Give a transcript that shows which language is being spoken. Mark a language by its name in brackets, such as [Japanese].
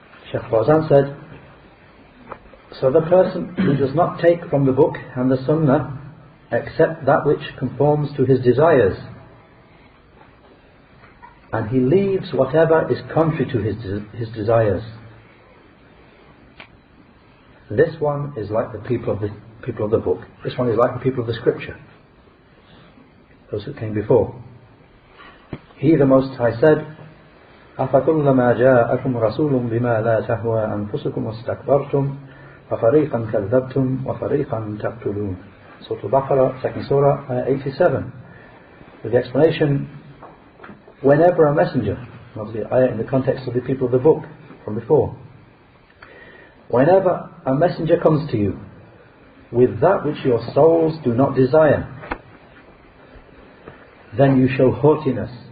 [English] Shaykh Fawzan said, so the person who does not take from the book and the Sunnah except that which conforms to his desires, and he leaves whatever is contrary to his desires, this one is like the people of the book. This one is like the people of the scripture, those who came before. He the Most High said, [Arabic] أَفَكُلَّمَا جَاءَكُمْ رَسُولٌ بِمَا لَا تَهْوَى أَنفُسُكُمْ وَاسْتَكْبَرْتُمْ فَفَرِيقًا كَذَّبْتُمْ وَفَرِيقًا تَقْتُلُونَ. [English] Surah Al-Baqarah, second surah, ayah 87, with the explanation, whenever a messenger, obviously ayah in the context of the people of the book from before, whenever a messenger comes to you with that which your souls do not desire, then you show haughtiness.